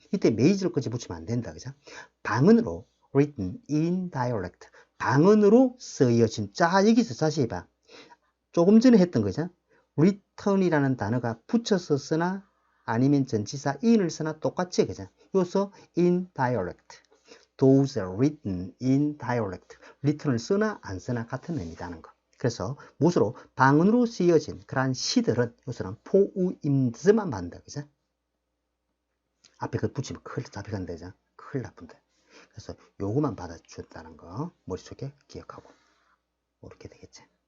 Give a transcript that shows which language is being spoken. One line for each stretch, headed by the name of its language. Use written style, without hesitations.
Korean: 이때 major까지 붙이면 안 된다, 그죠? 방언으로
English: written in dialect,
Korean: 방언으로 쓰여진. 자, 여기서 다시 해봐. 조금 전에 했던 거죠? return이라는 단어가 붙여서 쓰나 아니면 전치사 in을 쓰나 똑같지, 그죠?
English: 여기서 in dialect. Those are written in dialect.
Korean: written을 쓰나 안 쓰나 같은 의미라는 거. 그래서 무엇으로 방언으로 쓰여진 그러한 시들은 여기서는 포우임즈만 받는다, 그죠? 앞에 그 붙이면 큰일 잡혀간다, 그죠? 큰일 나쁜데. 그래서 요거만 받아준다는 거 머릿속에 기억하고 이렇게 되겠지.